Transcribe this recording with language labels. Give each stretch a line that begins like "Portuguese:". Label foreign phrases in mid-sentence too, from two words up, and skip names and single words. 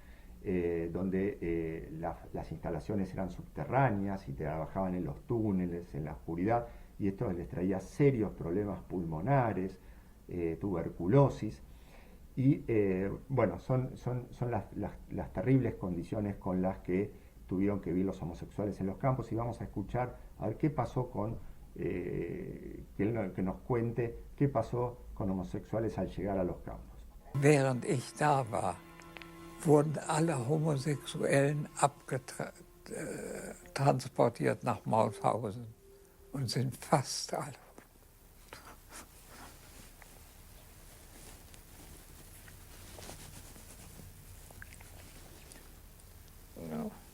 Spanish: donde las instalaciones eran subterráneas y trabajaban en los túneles, en la oscuridad, y esto les traía serios problemas pulmonares, tuberculosis, y bueno, son las terribles condiciones con las que tuvieron que vivir los homosexuales en los campos, y vamos a escuchar a ver qué pasó que nos cuente qué pasó con homosexuales al llegar a los campos.
German: Während ich da war, wurden alle Homosexuellen transportiert nach Mauthausen und sind fast alle. Ja.